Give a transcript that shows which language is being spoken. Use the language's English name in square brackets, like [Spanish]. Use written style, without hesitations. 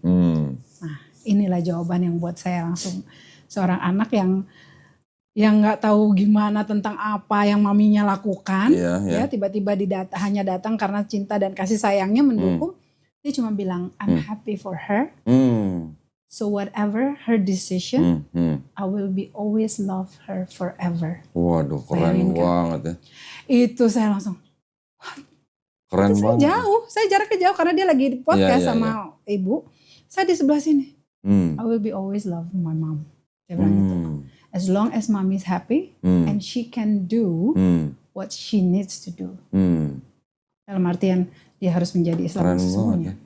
[Indonesian] Nah inilah jawaban yang buat saya langsung, seorang anak yang nggak tahu gimana tentang apa yang maminya lakukan, ya tiba-tiba hanya datang karena cinta dan kasih sayangnya mendukung, dia cuma bilang [English] I'm happy for her. So whatever her decision, I will be always love her forever. [Indonesian] Waduh, keren banget ya. Itu saya langsung, keren banget. Saya jaraknya jauh karena dia lagi di podcast sama ibu. Saya di sebelah sini. [English] I will be always love my mom. [Indonesian] Saya bilang gitu. [English] As long as mommy is happy and she can do what she needs to do. [Indonesian] Dalam artian dia harus menjadi Islam sesungguhnya.